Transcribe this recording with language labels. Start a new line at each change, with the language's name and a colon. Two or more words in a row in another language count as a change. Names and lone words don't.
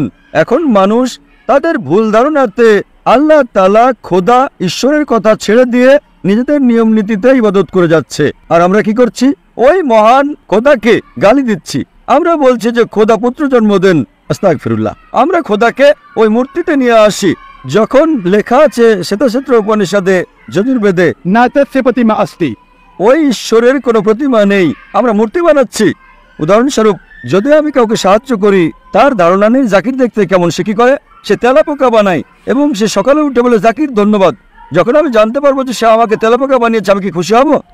Bangla: এখন মানুষ তাদের ভুল ধারণাতে আল্লাহ তাআলা খোদা ঈশ্বরের কথা ছেড়ে দিয়ে নিজেদের নিয়ম নীতিতে ইবাদত করে যাচ্ছে। আর আমরা কি করছি? ওই মহান খোদাকে গালি দিচ্ছি। আমরা বলছি যে খোদা পুত্র জন্ম দেন, আস্তাগফিরুল্লাহ। আমরা খোদাকে ওই মূর্তিতে নিয়ে আসি, যখন লেখা আছে শ্বেতক্ষেত্র উপনিষদে, যজুর্বেদে,
Sanskrit: न तस्य प्रतिमा अस्ति.
Bangla: ওই ঈশ্বরের কোনো প্রতিমা নেই, আমরা মূর্তি বানাচ্ছি। উদাহরণস্বরূপ, যদি আমি কাউকে সাহায্য করি, তার ধারণা নেই জাকির দেখতে কেমন, সে কি করে? সে তেলাপোকা বানায় এবং সে সকালে উঠে বলে জাকির ধন্যবাদ। যখন আমি জানতে পারবো যে সে আমাকে তেলাপোকা বানিয়েছে, আমি কি খুশি হব?